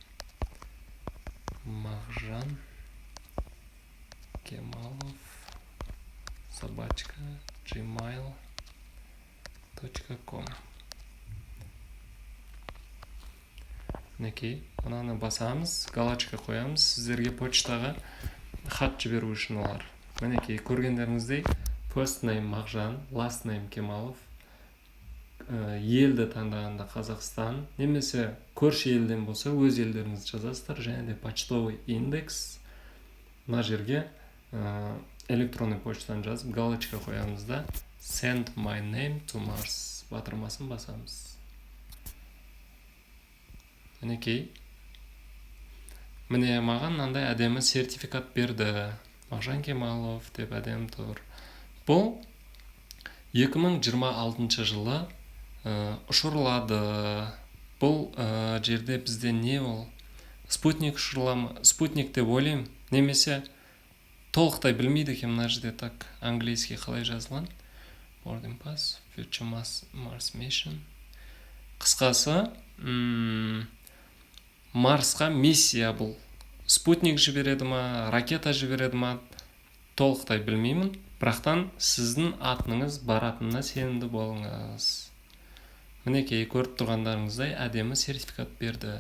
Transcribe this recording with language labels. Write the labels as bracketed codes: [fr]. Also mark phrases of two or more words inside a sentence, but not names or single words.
[kk] Мағжан Кемалов @gmail.com. Мінекей, мынаны басамыз, галочка қоямыз, сіздерге почтаға хат жіберу үшін олар. Мінекей, көргендеріңіздей, [en] first name [kk] Мағжан, [en] last name [kk] Кемалов, елді таңдағанда Қазақстан, немесе көрші елден болса, өз елдеріңізді жазасыздар, және де [ru] почтовый индекс. [kk] Мына жерге электронный почтаны жазып, галочка қоямыз да, [en] send my name to Mars [kk] батырмасын басамыз. Мінекей, міне маған мынандай әдемі сертификат берді. Мағжан Кемалов деп әдемі тұр. Бұл 2026 жылы ұшырылады. Бұл жерде бізде не ол? Спутник ұшырыламы? Спутник деп ойлаймын. Немесе толықтай білмейді екен мына жерде [ru] так английский [kk] қалай жазылған. [en] Boarding pass, future Mars mission. [kk] Қысқасы, Марсқа миссия бұл. Спутник жібереді ма, ракета жібереді ма, толықтай білмеймін. Бірақтан сіздің атыңыз баратынына сенімді болыңыз. Мінекей, көріп тұрғандарыңыздай әдемі сертификат берді.